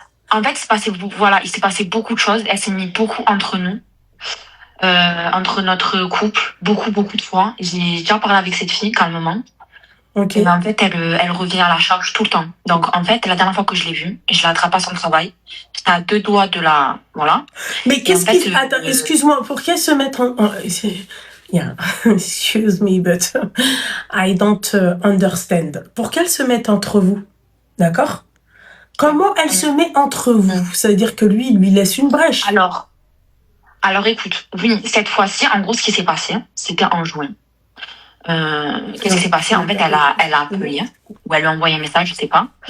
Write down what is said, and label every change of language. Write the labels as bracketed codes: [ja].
[fr] En fait, il s'est passé beaucoup de choses. Elle s'est mis beaucoup entre nous, entre notre couple, beaucoup, beaucoup de fois. J'ai déjà parlé avec cette fille calmement. Ok. Et ben, en fait, elle revient à la charge tout le temps. Donc, en fait, la dernière fois que je l'ai vue, je l'ai attrapée à son travail. J'étais à 2 doigts de la, voilà. Mais qu'est-ce en fait, qui... Attends, excuse-moi, pour qu'elle se mette Yeah. [en] Excuse me, but I don't understand. [fr] Pour qu'elle se mette entre vous, d'accord? Comment elle se met entre vous? Ça veut dire que lui, il lui laisse une brèche. Alors écoute, oui, cette fois-ci, en gros, ce qui s'est passé, c'était en juin. Qu'est-ce qui s'est passé? En fait, elle a appelé, ou elle lui a envoyé un message, je sais pas.